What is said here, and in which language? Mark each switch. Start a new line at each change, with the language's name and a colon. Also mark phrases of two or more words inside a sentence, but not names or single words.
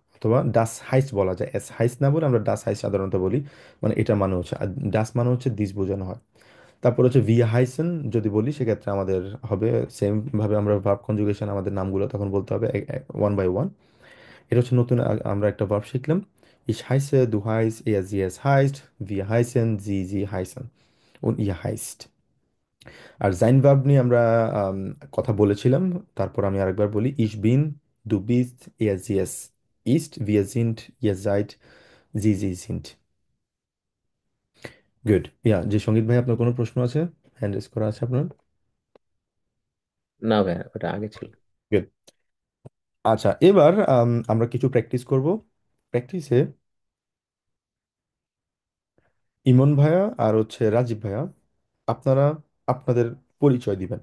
Bangla: অথবা
German: das heißt
Bangla: বলা যায়,
German: es heißt
Bangla: না বলে আমরা
German: das heißt
Bangla: সাধারণত বলি। মানে এটা মানে হচ্ছে, আর ডাস মানে হচ্ছে দিস বোঝানো হয়। তারপর হচ্ছে
German: wir heißen
Bangla: যদি বলি সেক্ষেত্রে আমাদের হবে সেম ভাবে আমরা
English: verb conjugation
Bangla: আমাদের নামগুলো তখন বলতে হবে
English: one by one.
Bangla: এটা হচ্ছে নতুন আমরা একটা ভার্ব শিখলাম।
German: Ich heiße, du heißt, er, sie, es heißt, wir heißen, sie heißen und ihr heißt।
Bangla: আর জাইন ভার্ব নিয়ে আমরা আম, কথা বলেছিলাম। তারপর আমি আরেকবার বলি,
German: ich bin, du bist, er, sie, es ist, wir sind, ihr seid, sie sind।
Bangla: গুড। ইয়া, যে সঙ্গীত ভাই আপনার কোনো প্রশ্ন আছে?
English: hand raise
Bangla: করা আছে আপনার? না ভাই, ওটা আগে ছিল। গুড। আচ্ছা, এবার আমরা কিছু প্র্যাকটিস করব। প্র্যাকটিসে ইমন ভাইয়া আর হচ্ছে রাজীব ভাইয়া, আপনারা আপনাদের পরিচয় দিবেন।